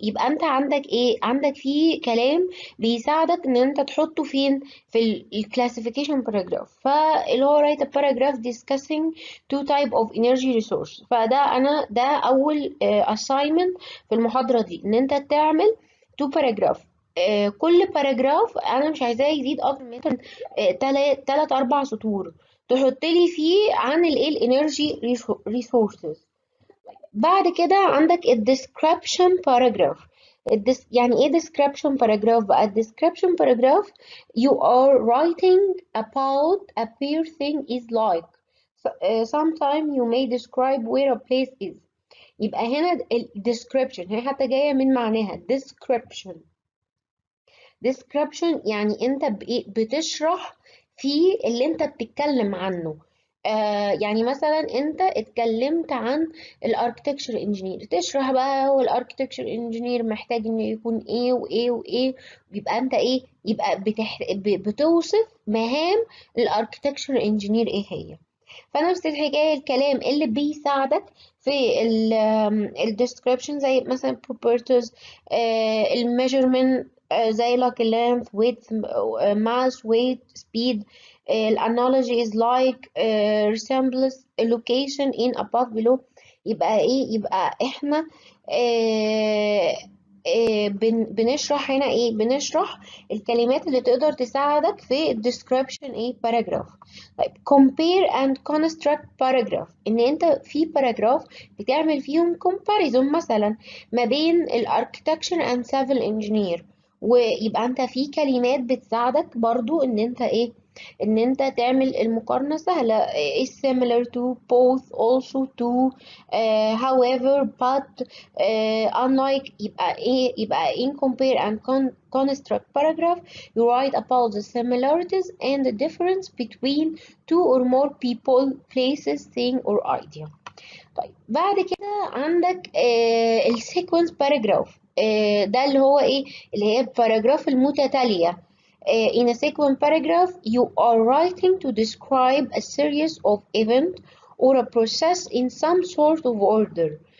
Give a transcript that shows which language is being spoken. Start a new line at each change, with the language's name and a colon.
Arabic: يبقى انت عندك ايه، عندك فيه كلام بيساعدك ان انت تحطه فين، في الكلاسيفيكيشن باراجراف. فاللي هو
English: write a paragraph discussing two type of energy resource.
Arabic: فده انا ده اول assignment في المحاضرة دي، ان انت تعمل
English: two paragraph.
Arabic: كل باراجراف انا مش عايزاه يزيد اكتر من 3-4 سطور. تحط لي فيه عن الايه الانرجي ريسورسز. بعد كده عندك ال description paragraph. يعني ايه
English: description paragraph
Arabic: بقى؟ ال
English: description paragraph you are writing about a thing is like. Sometime you may describe where a place is.
Arabic: يبقى هنا ال description هي حتى جاية من معناها description. description يعني انت بتشرح في اللي انت بتتكلم عنه. يعني مثلا انت اتكلمت عن الاركتكتشر انجينير، تشرح بقى هو الاركتكتشر انجينير محتاج انه يكون ايه وايه وايه. بيبقى انت ايه، يبقى بتوصف مهام الاركتكتشر انجينير ايه هي. فنفس الحكاية الكلام اللي بيساعدك في ال description زي مثلا properties، ال measurement، زي
English: like length width mass weight speed. ال analogy is like resembles location in above below.
Arabic: يبقى ايه؟ يبقى احنا آه، بنشرح هنا ايه؟ بنشرح الكلمات اللي تقدر تساعدك في ال description ايه paragraph. طيب
English: compare and construct paragraph،
Arabic: ان انت في paragraph بتعمل فيهم comparison مثلا ما بين ال
English: architecture and civil engineer،
Arabic: ويبقى انت في كلمات بتساعدك برضو ان انت ايه، ان انت تعمل المقارنة سهلة.
English: is similar to both also to however but unlike.
Arabic: يبقى ايه؟ يبقى
English: in compare and construct paragraph you write about the similarities and the difference between two or more people places thing or idea.
Arabic: طيب بعد كده عندك السيكونس باراجراف. ده اللي هو ايه؟ اللي هي الباراجراف المتتالية.
English: In a sequence paragraph you are writing to describe a series of event or a process in some sort of order.